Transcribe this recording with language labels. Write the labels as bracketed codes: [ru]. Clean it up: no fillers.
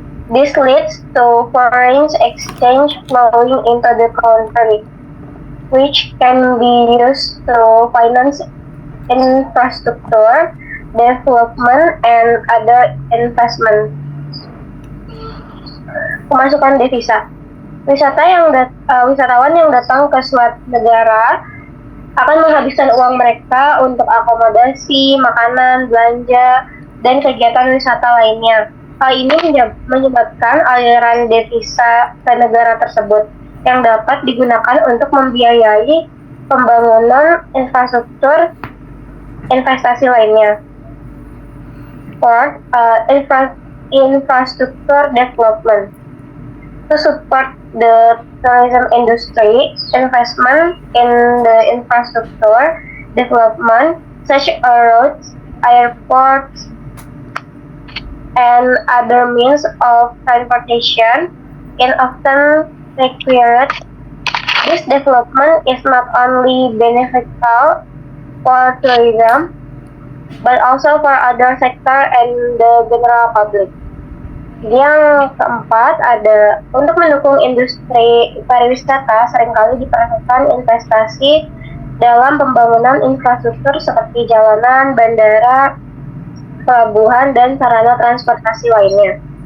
[en] This leads to foreign exchange flowing into the country, which can be used to finance infrastructure, development, and other investment. [id] Pemasukan devisa. Wisatawan yang datang ke suatu negara akan menghabiskan uang mereka untuk akomodasi, makanan, belanja, dan kegiatan wisata lainnya. Hal ini menyebabkan aliran devisa ke negara tersebut yang dapat digunakan untuk membiayai pembangunan infrastruktur investasi lainnya. [en] Fourth, infrastructure development. To support the tourism industry, investment in the infrastructure development, such as roads, airports, and other means of transportation, can often require This development is not only beneficial for tourism, but also for other sector and the general public. [id] Yang keempat ada untuk mendukung industri pariwisata seringkali diperlukan investasi dalam pembangunan infrastruktur seperti jalanan, bandara, pelabuhan, dan sarana transportasi lainnya.